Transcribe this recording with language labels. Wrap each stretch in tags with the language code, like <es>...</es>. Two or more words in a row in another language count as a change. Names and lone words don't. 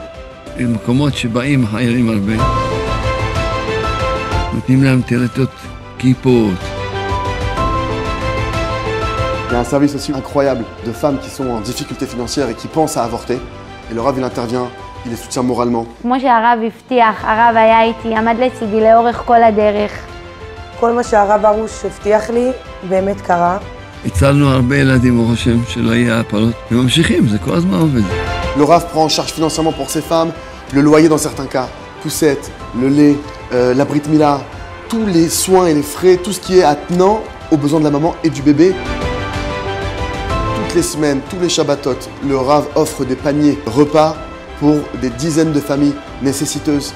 <fr>Il y a un service aussi incroyable de femmes qui sont en difficulté financière et qui pensent à avorter. Et le Rav, il intervient, il les soutient moralement.</fr> <he>כמו שהרב הבטיח, הרב היה איתי, עמד לצידי לאורך כל הדרך. כל מה שהרב ארוש הבטיח לי, באמת קרה. הצלנו הרבה ילדים, הוא חושב שלא יהיה הפלות. הם ממשיכים, זה כל הזמן עובד.</he> <fr>Le Rav prend en charge financièrement pour ces femmes, le loyer dans certains cas, poussette, le lait, la</fr> <he>ברית מילה,</he> <fr>tous les soins et les frais, tout ce qui est attenant aux besoins de la maman et du bébé. Toutes les semaines, tous les Shabbatot, le Rav offre des paniers repas pour des dizaines de familles nécessiteuses.</fr>